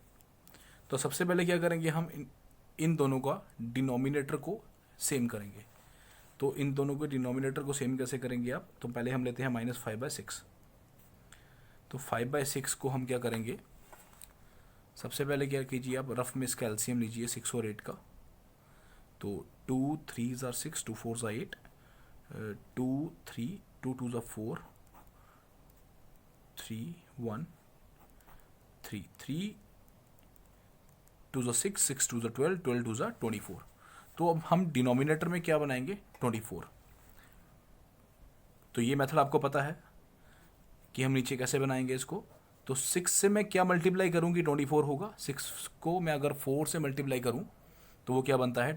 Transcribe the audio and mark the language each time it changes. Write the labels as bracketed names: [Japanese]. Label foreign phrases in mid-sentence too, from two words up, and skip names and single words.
[Hindi] तो सबसे पहले क्या करेंगे, हम इन दोनों का डिनोमिनेटर को सेम करेंगे। तो इन दोनों के डिनोमिनेटर को सेम कैसे करेंगे आप? तो पहले हम लेते हैं -5/6। तो 5/6 को हम क्या करेंगे, सबसे पहले क्या कीजिए, आप रफ में इसका एलसीएम लीजिए 6 और 8 का। [English] तो 2 3s are 6, 2 4s are 8, 2 3, 2 2s are 4, 3 1 3, 3 2s are 6, 6 2s are 12, 12 2s are 24। [Hindi] तो अब हम डिनोमिनेटर में क्या बनाएंगे? 24। तो ये मेथड आपको पता है कि हम नीचे कैसे बनाएंगे इसको। तो 6 से मैं क्या मल्टीप्लाई करूँगी? 24 होगा। 6 को मैं अगर 4 से मल्टीप्लाई करूँ तो वो क्या बनता है?